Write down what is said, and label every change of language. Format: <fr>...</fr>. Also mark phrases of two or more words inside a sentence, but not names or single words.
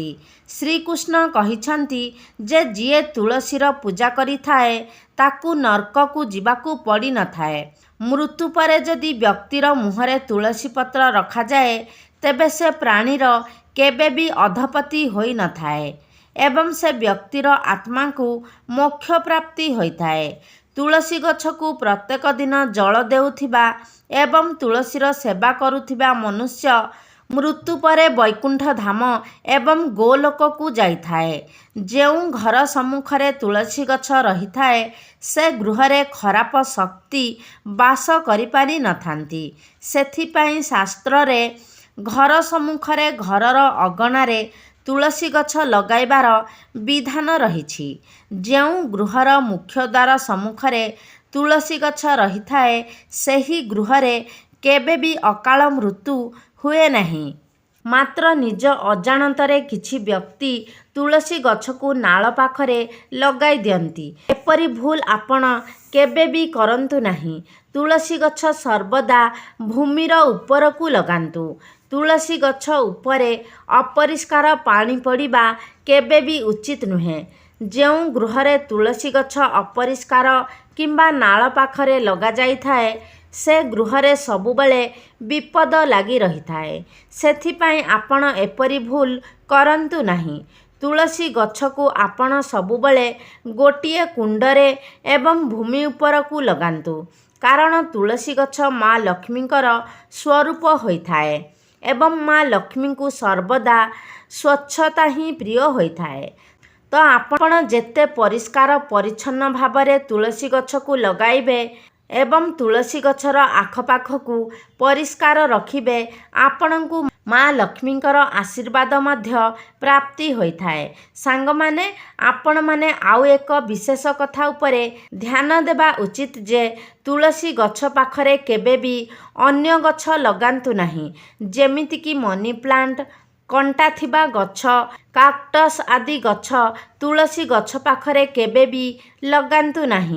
<or>ଶ୍ରୀକୃଷ୍ଣ କହିଛନ୍ତି ଯେ ଯିଏ ତୁଳସୀର ପୂଜା କରିଥାଏ ତାକୁ ନର୍କ କୁ ଯିବାକୁ ପଡ଼ି ନ ଥାଏ। ମୃତ୍ୟୁ ପରେ ଯଦି ବ୍ୟକ୍ତିର ମୁହଁରେ ତୁଳସୀ ପତ୍ର ରଖା ଯାଏ ତେବେ ସେ ପ୍ରାଣୀର କେବେ ବି ଅଧୋଗତି ହୋଇ ନ ଥାଏ ଏବଂ ସେ ବ୍ୟକ୍ତିର ଆତ୍ମା କୁ ମୋକ୍ଷ ପ୍ରାପ୍ତି ହୋଇଥାଏ। ତୁଳସୀ ଗଛକୁ ପ୍ରତ୍ୟେକ ଦିନ ଜଳ ଦେଉଥିବା ଏବଂ ତୁଳସୀର ସେବା କରୁଥିବା ମନୁଷ୍ୟ ମୃତ୍ୟୁ ପରେ ବୈକୁଣ୍ଠ ଧାମ ଏବଂ ଗୋଲୋକ କୁ ଯାଇଥାଏ। ଯେଉଁ ଘର ସମ୍ମୁଖରେ ତୁଳସୀ ଗଛ ରହି ଥାଏ ସେ ଗୃହରେ ଖରାପ ଶକ୍ତି ବାସ କରି ପାରି ନ ଥାନ୍ତି। ସେଥିପାଇଁ ଶାସ୍ତ୍ର ରେ ଘର ସମ୍ମୁଖରେ ଘରର ଅଗଣାରେ ତୁଳସୀ ଗଛ ଲଗାଇବାର ବିଧାନ ରହିଛି। ଯେଉଁ ଗୃହର ମୁଖ୍ୟ ଦ୍ୱାର ସମ୍ମୁଖରେ ତୁଳସୀ ଗଛ ରହି ଥାଏ ସେହି ଗୃହରେ କେବେ ବି ଅକାଳ ମୃତ୍ୟୁ ହୁଏ ନାହିଁ। ମାତ୍ର ନିଜ ଅଜାଣତରେ କିଛି ବ୍ୟକ୍ତି ତୁଳସୀ ଗଛକୁ ନାଳ ପାଖରେ ଲଗାଇ ଦିଅନ୍ତି। ଏପରି ଭୁଲ ଆପଣ କେବେ ବି କରନ୍ତୁ ନାହିଁ। ତୁଳସୀ ଗଛ ସର୍ବଦା ଭୂମିର ଉପରକୁ ଲଗାନ୍ତୁ। ତୁଳସୀ ଗଛ ଉପରେ ଅପରିଷ୍କାର ପାଣି ପଡ଼ିବା କେବେ ବି ଉଚିତ ନୁହେଁ। ଯେଉଁ ଗୃହରେ ତୁଳସୀ ଗଛ ଅପରିଷ୍କାର କିମ୍ବା ନାଳ ପାଖରେ ଲଗା ଯାଇ ଥାଏ ସେ ଗୃହରେ ସବୁବେଳେ ବିପଦ ଲାଗି ରହି ଥାଏ। ସେଥିପାଇଁ ଆପଣ ଏପରି ଭୁଲ କରନ୍ତୁ ନାହିଁ। ତୁଳସୀ ଗଛକୁ ଆପଣ ସବୁବେଳେ ଗୋଟିଏ କୁଣ୍ଡରେ ଏବଂ ଭୂମି ଉପରକୁ ଲଗାନ୍ତୁ କାରଣ ତୁଳସୀ ଗଛ ମା ଲକ୍ଷ୍ମୀଙ୍କର ସ୍ୱରୂପ ହୋଇଥାଏ ଏବଂ ମା ଲକ୍ଷ୍ମୀ କୁ ସର୍ବଦା ସ୍ୱଚ୍ଛତା ହିଁ ପ୍ରିୟ ହୋଇଥାଏ। ତ ଆପଣ ଯେତେ ପରିଷ୍କାର ପରିଚ୍ଛନ୍ନ ଭାବରେ ତୁଳସୀ ଗଛକୁ ଲଗାଇବେ ଏବଂ ତୁଳସୀ ଗଛର ଆଖପାଖକୁ ପରିଷ୍କାର ରଖିବେ ଆପଣଙ୍କୁ ମା ଲକ୍ଷ୍ମୀଙ୍କର ଆଶୀର୍ବାଦ ମଧ୍ୟ ପ୍ରାପ୍ତି ହୋଇଥାଏ। ସାଙ୍ଗମାନେ, ଆପଣମାନେ ଆଉ ଏକ ବିଶେଷ କଥା ଉପରେ ଧ୍ୟାନ ଦେବା ଉଚିତ ଯେ ତୁଳସୀ ଗଛ ପାଖରେ କେବେ ବି ଅନ୍ୟ ଗଛ ଲଗାନ୍ତୁ ନାହିଁ, ଯେମିତିକି</or> <en>money plant,</en> <or>କଣ୍ଟା ଥିବା ଗଛ, କାକ୍ଟସ୍ ଆଦି ଗଛ ତୁଳସୀ ଗଛ ପାଖରେ କେବେ ବି ଲଗାନ୍ତୁ ନାହିଁ।</or>